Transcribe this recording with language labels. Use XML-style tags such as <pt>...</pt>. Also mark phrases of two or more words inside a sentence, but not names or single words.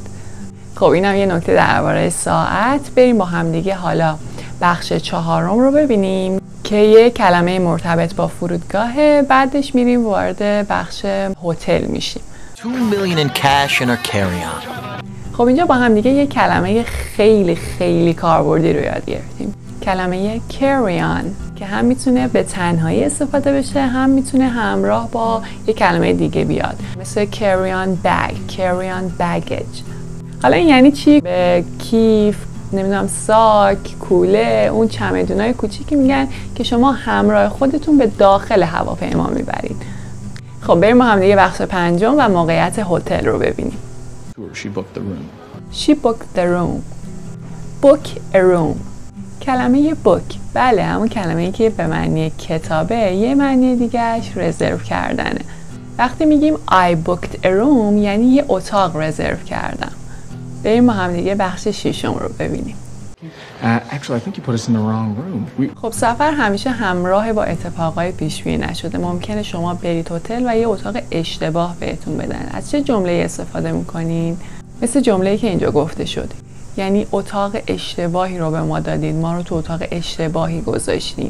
<fa>خب اینم یه نکته درباره ساعت. بریم با هم دیگه حالا بخش 4 رو ببینیم که یه کلمه مرتبط با فرودگاهه. بعدش میریم وارد بخش هتل میشیم.</fa> <en>2 million in cash in our carry-on.</en> <fa>خب اینجا با هم دیگه یه کلمه خیلی کاربردی رو یاد گرفتیم. کلمه</fa> <en>carry on</en> <fa>که هم میتونه به تنهایی استفاده بشه، هم میتونه همراه با یه کلمه دیگه بیاد، مثل</fa> <en>carry on bag، carry on baggage.</en> <fa>حالا این یعنی چی؟ به کیف، نمیدونم ساک، کوله، اون چمدونای کوچیکی میگن که شما همراه خودتون به داخل هواپیما میبرید. خب بریم با هم دیگه بخش 5 و موقعیت هتل رو ببینیم.</fa> <en>She booked the room. She booked the room. Book a room.</en> <fa>کلمه بوک، بله همون کلمه‌ای که به معنی کتابه، یه معنی دیگهش رزرو کردنه. وقتی میگیم</fa> <en>I booked a room</en> <fa>یعنی یه اتاق رزرو کردم. بریم با هم دیگه بخش 6 رو ببینیم.</fa> <en>Actually, I think you put us in the wrong room.</en> <fa>خب سفر همیشه همراه با اتفاقای پیش‌بینی نشده. ممکنه شما برید هتل و یه اتاق اشتباه بهتون بدن. از چه جمله‌ای استفاده می‌کنین؟ مثل جمله‌ای که اینجا گفته شده. یعنی اتاق اشتباهی رو به ما دادید، ما رو تو اتاق اشتباهی گذاشتین.</fa>